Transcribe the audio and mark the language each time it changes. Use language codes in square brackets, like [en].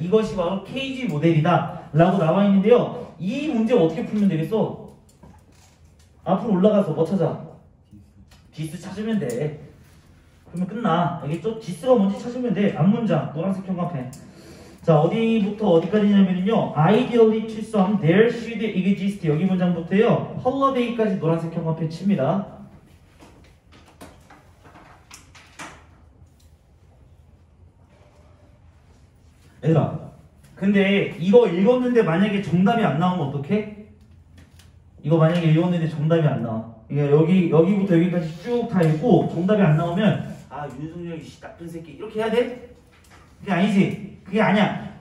[ko] 이것이 바로 case 모델이다 라고 나와 있는데요. 이 문제 어떻게 풀면 되겠어? 앞으로 올라가서 뭐 찾아? 디스 찾으면 돼. 그러면 끝나. 알겠죠? 디스가 뭔지 찾으면 돼. 앞문장 노란색 형광펜. 자, 어디부터 어디까지냐면요. [en] Ideally to some there should exist. [ko] 여기 문장부터요. holiday까지 노란색 형광펜 칩니다. 얘들아, 근데 이거 읽었는데 만약에 정답이 안 나오면 어떡해? 이거 만약에 읽었는데 정답이 안 나와. 그러니까 여기부터 여기까지 쭉 다 읽고 정답이 안 나오면 아, 윤석열이 나쁜 새끼 이렇게 해야 돼? 그게 아니지. 그게 아니야.